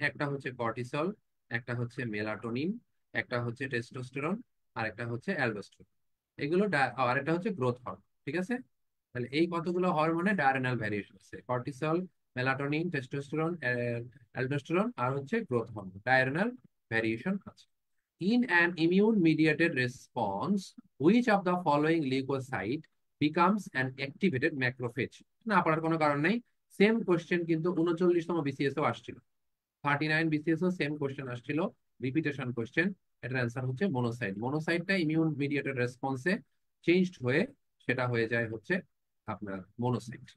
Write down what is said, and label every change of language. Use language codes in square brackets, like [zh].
[bn] একটা হচ্ছে কর্টিসল, একটা হচ্ছে মেলাটোনিন, একটা হচ্ছে টেস্টোস্টেরন, আর একটা হচ্ছে অ্যালডোস্টেরন। এগুলো আর একটা হচ্ছে গ্রোথ হরমোন। ঠিক আছে, তাহলে এই কতগুলো হরমোনে ডায়রেনাল ভ্যারিয়েশন আছে: কর্টিসল, মেলাটোনিন, টেস্টোস্টেরন, অ্যালডোস্টেরন, আর হচ্ছে গ্রোথ হরমোন, ডায়রেনাল ভ্যারিয়েশন আছে। [en] In an immune-mediated response, which of the following leukocyte becomes an activated macrophage? [bn] না পড়ার কোনো কারণ নেই, সেম কোশ্চেন কিন্তু 39তম বিসিএস ও আসছিল, 39 BCS ও সেম কোশ্চেন আসছিল, রিপিটেশন কোশ্চেন। এটার অ্যান্সার হচ্ছে মনোসাইট। মনোসাইটটা ইমিউন মিডিয়েটেড রেসপন্সে চেঞ্জড হয়ে সেটা হয়ে যায় হচ্ছে আপনার মনোসাইট।